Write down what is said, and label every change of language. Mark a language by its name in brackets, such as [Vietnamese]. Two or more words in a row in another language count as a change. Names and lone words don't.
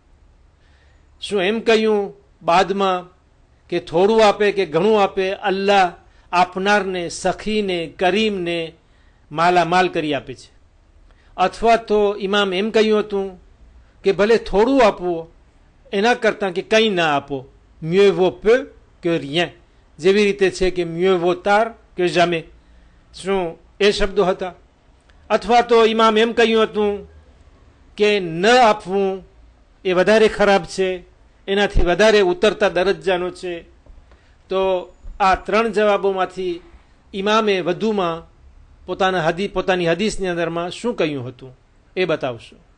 [Gujarati] શું એમ કહ્યું બાદમાં કે થોડું આપે કે ઘણું આપે, અલ્લાહ આપનારને, સખીને, કરીમને માલામાલ કરી આપે છે? અથવા તો ઇમામ એમ કહ્યું હતું કે ભલે થોડું આપવું, એના કરતાં કે કંઈ ના આપો, [French] mieux vaut peu que rien. [Gujarati] જેવી રીતે છે કે [French] mieux vaut tard que jamais. [Gujarati] શું એ શબ્દો હતા? અથવા તો ઇમામ એમ કહ્યું હતું કે ન આપવું એ વધારે ખરાબ છે, એનાથી વધારે ઉતરતા દરજ્જાનો છે. તો આ 3 જવાબોમાંથી ઇમામે વધુમાં પોતાની હદીસની અંદરમાં શું કહ્યું હતું એ બતાવશો.